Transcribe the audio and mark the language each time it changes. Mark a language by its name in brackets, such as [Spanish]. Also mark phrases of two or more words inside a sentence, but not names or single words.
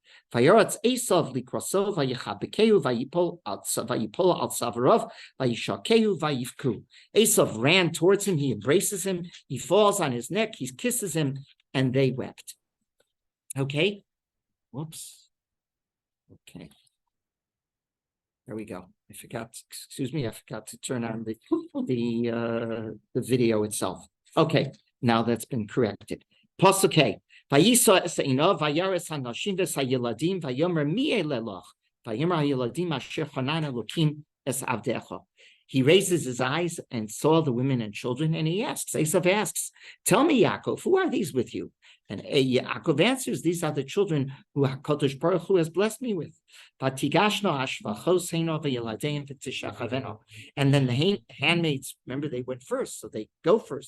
[English] Esav ran towards him, he embraces him, he falls on his neck, he kisses him, and they wept. Okay? Whoops. Okay. There we go. I forgot to turn on the video itself. Okay, now that's been corrected. Pasuk. [Hebrew] ויישא את עיניו וירא את הנשים ואת הילדים ויאמר מי אלה לך ויאמר הילדים אשר חנן אלקים את עבדך. [English] He raises his eyes and saw the women and children, and he asks, Esav asks, tell me, Yaakov, who are these with you? And Yaakov answers, these are the children who [Hebrew] הקדוש ברוך הוא [English] has blessed me with. And then the handmaids, remember, they went first, so they go first.